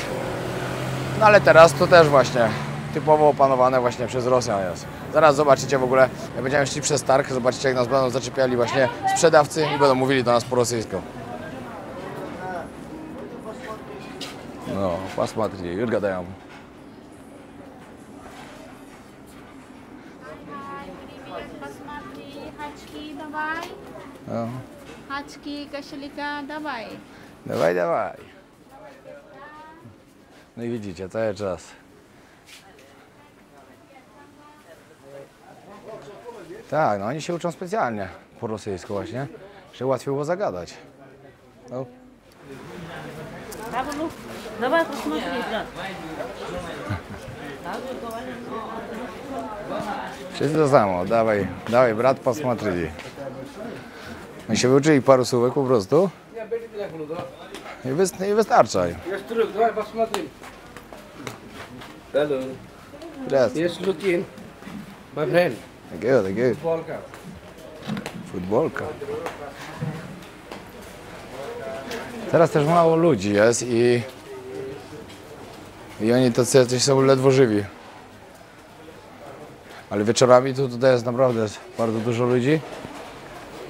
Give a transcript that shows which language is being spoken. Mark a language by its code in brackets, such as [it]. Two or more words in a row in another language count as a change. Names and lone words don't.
[pl] No ale teraz to też właśnie typowo opanowane właśnie przez Rosjan jest. Zaraz zobaczycie w ogóle, jak będziemy szli przez targ, zobaczycie jak nas będą zaczepiali właśnie sprzedawcy i będą mówili do nas po rosyjsku. No, посмотри, już gadają. [ru] Посмотри, хачки давай. [pl] No. [ru] Хачки, кошелька давай. Давай, давай. [pl] No i widzicie, cały czas. Tak, no oni się uczą specjalnie po rosyjsku właśnie, żeby łatwiej było zagadać. No. [ru] Давай посмотри, брат. [pl] Wszyscy to samo, [ru] давай, давай брат, посмотри. [pl] No i się wyuczyli paru słówek po prostu i wystarcza. Jest truk, dawaj, [ru] посмотри. [en] Hello. Yes. Yes, look in. My friend. [pl] Takiego. Polka. Futbolka. Teraz też mało ludzi jest i oni tacy jacyś są ledwo żywi. Ale wieczorami tutaj jest naprawdę bardzo dużo ludzi i